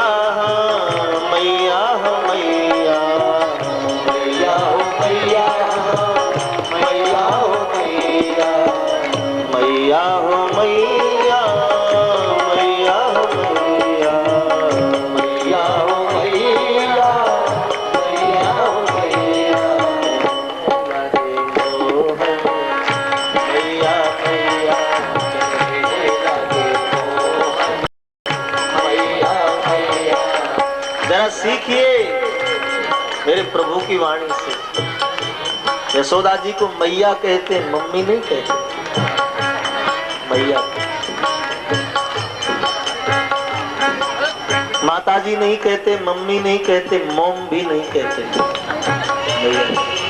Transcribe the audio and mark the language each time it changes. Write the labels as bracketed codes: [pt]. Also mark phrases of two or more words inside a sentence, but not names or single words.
[hi] मैया हो मैया, मैया हो मैया मैया हो मैया, मैया हो मैया मैया हो मैया, मैया हो मैया मैया हो मैया, मैया मैया, जरा सीखिए मेरे प्रभु की वाणी से। यशोदा जी को मैया कहते, मम्मी नहीं कहते, मैया। माता जी नहीं कहते, मम्मी नहीं कहते, मोम भी नहीं कहते, मैया।